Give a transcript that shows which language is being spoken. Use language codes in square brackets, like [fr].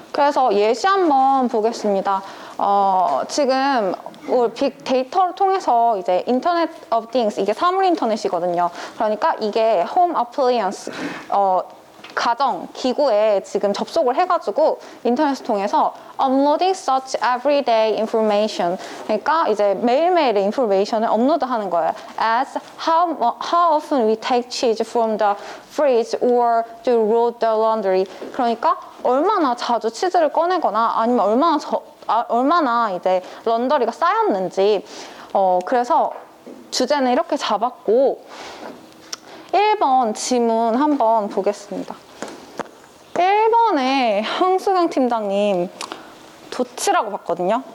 [ko] 그래서 예시 한번 보겠습니다. 지금 빅데이터를 통해서 이제 인터넷 of things, 이게 사물 인터넷이거든요. 그러니까 이게 홈 어플리언스, 가정, 기구에 지금 접속을 해가지고 인터넷을 통해서 [en] uploading such everyday information, [ko] 그러니까 이제 매일매일의 인포메이션을 업로드하는 거예요. [en] As how often we take cheese from the fridge or to load the laundry. [ko] 그러니까 얼마나 자주 치즈를 꺼내거나 아니면 얼마나 이제 런더리가 쌓였는지. 그래서 주제는 이렇게 잡았고, 1번 지문 한번 보겠습니다. 1번에 황수경 팀장님 도치라고 봤거든요.